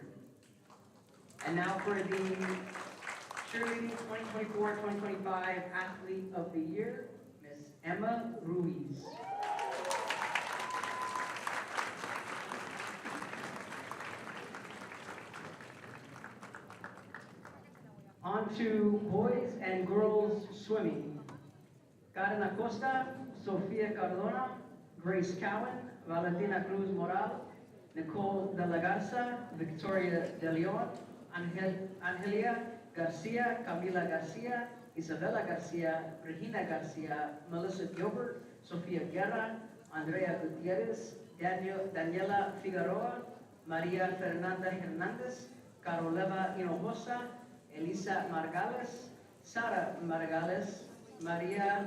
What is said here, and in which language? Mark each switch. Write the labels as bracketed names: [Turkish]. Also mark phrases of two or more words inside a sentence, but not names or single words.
[English] And now for the Cheerleading 2024-2025 Athlete of the Year, Miss Emma Ruiz. On to boys and girls swimming. Karen Acosta, Sofia Cardona, Grace Cowan, Valentina Cruz Moral, Nicole De La Garza, Victoria De Leon, Angelia Garcia, Camila Garcia, Isabella Garcia, Regina Garcia, Melissa Gilbert, Sofia Guerra, Andrea Gutierrez, Daniela Figueroa, Maria Fernanda Hernandez, Caroleva Hinojosa, Elisa Margales, Sara Margales, Maria